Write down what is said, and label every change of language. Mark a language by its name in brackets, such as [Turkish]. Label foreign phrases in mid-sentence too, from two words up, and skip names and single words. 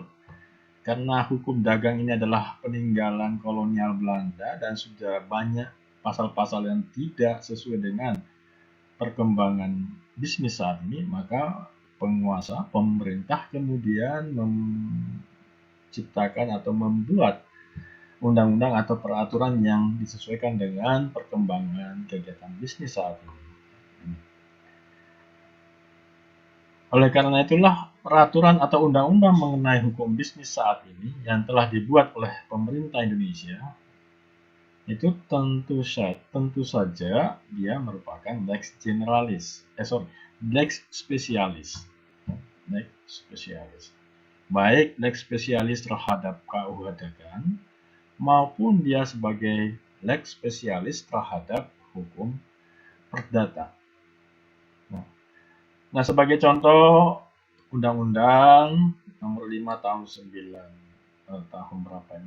[Indonesian] Karena hukum dagang ini adalah peninggalan kolonial Belanda dan sudah banyak pasal-pasal yang tidak sesuai dengan perkembangan bisnis saat ini, maka penguasa, pemerintah kemudian menciptakan atau membuat undang-undang atau peraturan yang disesuaikan dengan perkembangan kegiatan bisnis saat ini. Oleh karena itulah peraturan atau undang-undang mengenai hukum bisnis saat ini yang telah dibuat oleh pemerintah Indonesia itu tentu saja dia merupakan [Latin] lex generalis, lex specialis. Lex specialis. [Indonesian] Baik [Latin] lex spesialis [Indonesian] terhadap KUH dagang maupun dia sebagai [Latin] lex spesialis [Indonesian] terhadap hukum perdata. Nah, sebagai contoh Undang-Undang Nomor 5 Tahun 9 tahun berapa ini?